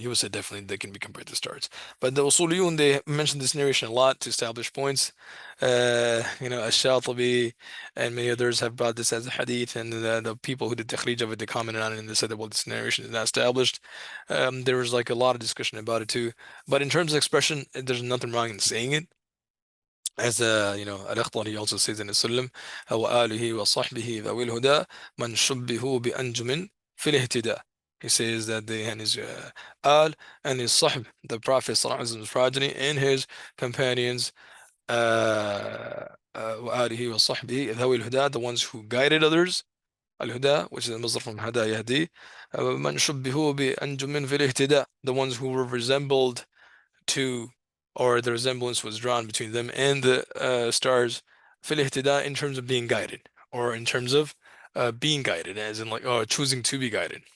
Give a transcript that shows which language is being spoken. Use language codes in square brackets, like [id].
[en] He would say definitely they can be compared to stars. But the Usuliyun, they mention this narration a lot to establish points. Ash-Shatibi and many others have brought this as a hadith, and the people who did takhrij of it, they commented on it and they said that, well, this narration is not established. There was like a lot of discussion about it too. But in terms of expression, there's nothing wrong in saying it. As Al-Qari also says in the Sulam, [ar] وآله وصحبه ذوي الهدى من شبهوا بأنجم في الاهتداء. [en] He says that and his al and his sahb, the Prophet sallallahu alaihi wasallam's progeny, and his companions, [ar] وآله وصحبه ذوي الهدى, [en] the ones who guided others, al-huda, which is a Muslim from hada yahdi, [ar] من شبهوا بأنجم في الاهتداء, [en] the ones who were resembled to, or the resemblance was drawn between them and the stars, fil ihtida, in terms of being guided, or in terms of being guided, as in like, oh, choosing to be guided.